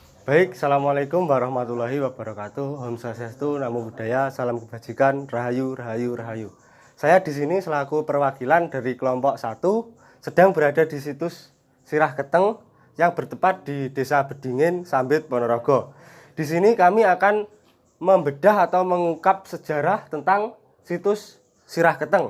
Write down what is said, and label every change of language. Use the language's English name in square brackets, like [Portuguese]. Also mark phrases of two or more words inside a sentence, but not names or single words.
[Arabic] Baik, Assalamualaikum warahmatullahi wabarakatuh. [Balinese] Om Swastiastu, [Pali] Namo Buddhaya, [Indonesian] salam kebajikan, [Javanese] rahayu, rahayu, rahayu. [Indonesian] Saya di sini selaku perwakilan dari kelompok 1 sedang berada di situs Sirah Keteng yang bertempat di Desa Bedingin, Sambit, Ponorogo. Di sini kami akan membedah atau mengungkap sejarah tentang situs Sirah Keteng.